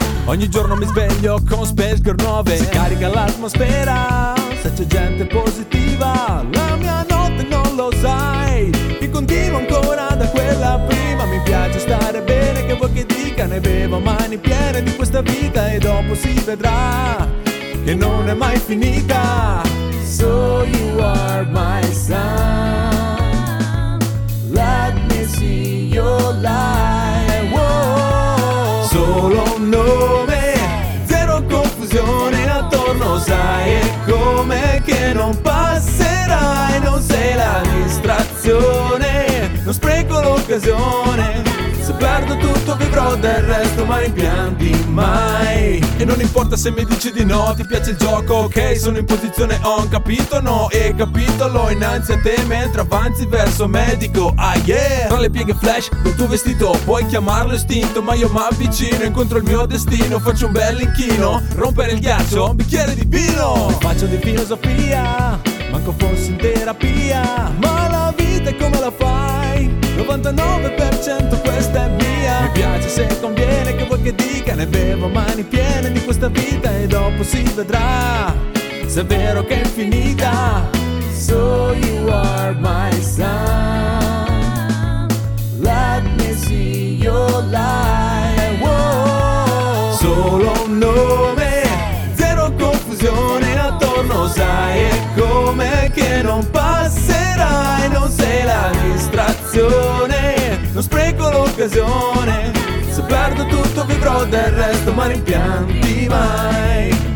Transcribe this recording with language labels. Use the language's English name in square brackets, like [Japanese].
[Italian] Ogni giorno mi sveglio con Space Girl 9, si carica l'atmosfera, se c'è gente positiva, la mia notte non lo sai, che continua ancora da quella prima. Mi piace stare bene, che vuoi che dica, ne bevo mani piene di questa vita e dopo si vedrà che non è mai finita. [English] So you are my sun, let me see your light. Whoa. [Italian] Solo un nome, zero confusione attorno, sai è come che non passerai. Non sei la distrazione, non spreco l'occasione. Se perdo tutto vivrò del resto, ma rimpianti mai. E non importa se mi dici di no, ti piace il gioco, ok, sono in posizione on, capito no, e capito l'ho innanzi a te mentre avanzi verso medico, ah yeah. Tra le pieghe flash del tuo vestito, puoi chiamarlo istinto, ma io mi avvicino, incontro il mio destino, faccio un bel inchino, rompere il ghiaccio, un bicchiere di vino. Mi faccio di filosofia, manco fossi in terapia, ma la vita come la fai? 99% questa è mia. Mi piace se conviene, che vuoi che dica, ne bevo mani piene di questa vita e dopo si vedrà se è vero che è infinita. [English] So you are my sun, let me see your light. Whoa. [Italian] Solo un nome, zero confusione attorno, sai è come che non passerai. Non sei la distrazione, non spreco l'occasione. Se perdo tutto vivrò del resto, ma rimpianti mai.